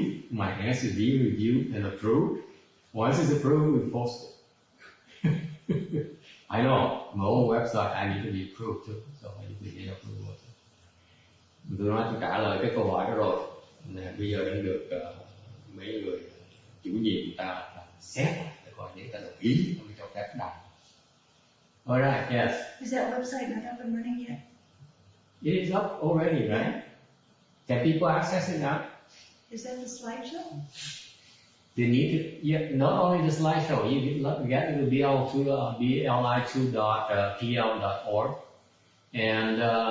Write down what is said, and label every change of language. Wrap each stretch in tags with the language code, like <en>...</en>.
<en>My answer is being reviewed and approved. Once it's approved, we post it. I know my own website I need to be approved too, so I need to get approval.</en> <vi>Tôi nói tôi trả lời cái câu hỏi đó rồi. Bây giờ đang được mấy người chủ nhiệm người ta xét lại để coi nếu ta đồng ý mới cho phép đọc.</vi> <en>Alright, yes. Is that website not up and running yet? It is up already, right? Can people access it now? Is that the slideshow? You need to, not only the slideshow, you get to bli2.pl.org, and</en>